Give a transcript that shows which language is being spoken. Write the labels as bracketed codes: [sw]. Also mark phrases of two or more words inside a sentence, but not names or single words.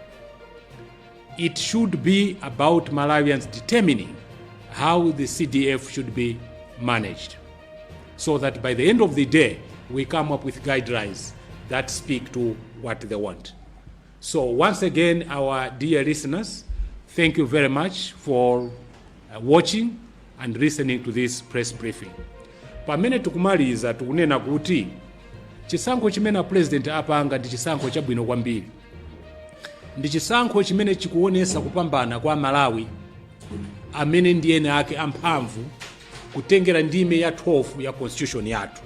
[en] It should be about Malawians determining how the CDF should be managed, so that by the end of the day, we come up with guidelines that speak to what they want. So once again, our dear listeners, thank you very much for watching and listening to this press briefing. [ny] Pamene tukumaliza tukunena kuti chisankho chimene president apanga ndi chisankho chabwino kwambiri. Ndi chisankho chimene chikuonesa kupambana kwa Malawi amene ndi ene ake amphamvu kutengera ndime ya 12 ya constitution yathu.